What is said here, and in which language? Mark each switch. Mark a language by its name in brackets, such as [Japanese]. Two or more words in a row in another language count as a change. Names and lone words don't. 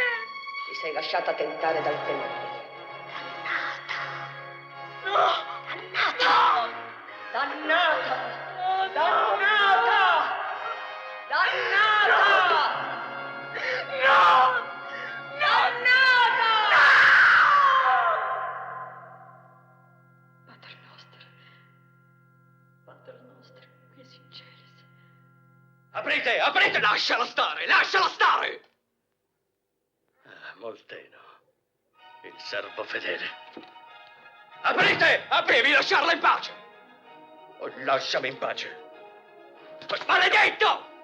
[Italian] Ti sei lasciata tentare dal demonio. No! No! Dannata! Dannata! Dannata! No! Dannata! [Latin] Pater Noster, qui si in celis. [Italian] Aprite, aprite! Lasciala stare, lasciala stare! Ah, Molteno, il servo fedele. Aprite! Devi lasciarla in pace! O lasciami in pace. Maledetto!